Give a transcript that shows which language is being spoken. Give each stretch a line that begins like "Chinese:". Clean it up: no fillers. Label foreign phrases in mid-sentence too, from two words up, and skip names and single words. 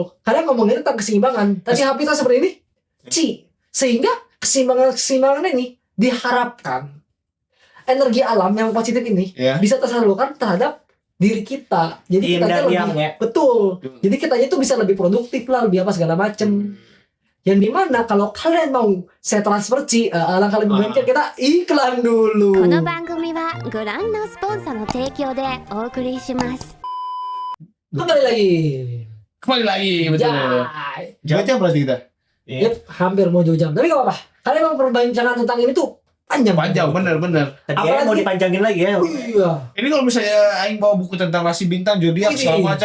Indonesian: Karena ngomongin tentang keseimbangan. Tadi Hapita seperti ini, sehingga keseimbangan ini diharapkan energi alam yang positif ini bisa tersalurkan terhadap diri kita. Jadi Yin kitanya dan lebih yang ya. betul. Jadi kitanya itu bisa lebih produktif lah, lebih apa segala macem. Yang dimana kalau kalian mau saya transfer alangkah lebih baiknya kita iklan dulu.
Japanese: この番組はご覧のスポンサーの提供でお送りします。
Indonesian: Kembali lagi. Kembali lagi betul. Ya, 2 jam berarti kita. yep, hampir mau 2 jam. Tapi gak apa-apa. Kalian mau perbincangan tentang ini tuh panjang. Panjang bener. Tadi ya mau dipanjangin lagi ya. Iya. Ini kalau misalnya aing bawa buku tentang rasi bintang, zodiak segala macam.